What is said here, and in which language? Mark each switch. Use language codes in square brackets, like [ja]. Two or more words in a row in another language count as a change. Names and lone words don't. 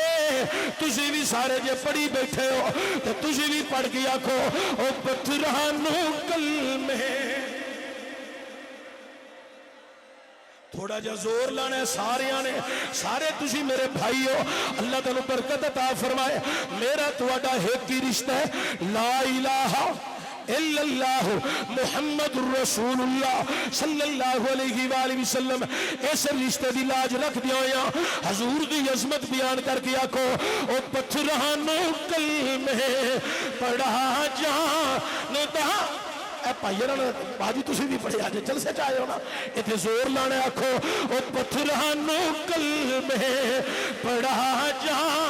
[pa] ਤੁਸੀਂ ਭੀ ਸਾਰੇ ਜੇ ਪੜ੍ਹੀ ਬੈਠੇ ਹੋ ਤੋ ਤੁਸੀਂ ਭੀ ਪੜ੍ਹ ਕੇ ਆਖੋ, ਵੋ ਪੱਥਰਾਂ ਨੂੰ ਕਲਮੇ। ਥੋੜ੍ਹਾ ਜਾ ਜ਼ੋਰ ਲਾਣਾ ਹੈ ਸਾਰਿਆਂ ਨੇ, ਸਾਰੇ ਤੁਸੀਂ ਮੇਰੇ ਭਾਈ ਹੋ, ਅੱਲ੍ਹਾ ਤੁਹਾਨੂੰ ਬਰਕਤ ਅਤਾ ਫ਼ਰਮਾਏ। ਮੇਰਾ ਤੁਹਾਡਾ ਏਕ ਹੀ ਰਿਸ਼ਤਾ ਹੈ, [ar] لا إله إلا الله محمد رسول الله صلى الله عليه وسلم. [pa] ਇਸ ਰਿਸ਼ਤੇ ਕੀ ਲਾਜ ਰੱਖ ਦਿਆ ਹੋਇਆ ਹਜ਼ੂਰ ਕੀ ਅਜ਼ਮਤ ਬਯਾਨ ਕਰਕੇ ਆਖੋ, ਓ ਪੱਥਰਾਂ ਨੂੰ ਕਲਮੇ ਪੜ੍ਹਾ ਜਾਣਦਾ। ਭਾਈ ਬਾਜੀ ਤੁਸੀਂ ਭੀ ਪੜ੍ਹੇ ਆਜ ਜਲਸੇ ਚ ਆਏ ਹੋ ਨਾ, ਇਤਨੇ ਜ਼ੋਰ ਲਾਣੇ ਆਖੋ, ਓ ਪੱਥਰਾਂ ਨੂੰ ਕਲਮੇ ਪੜ੍ਹਾ ਜਾ,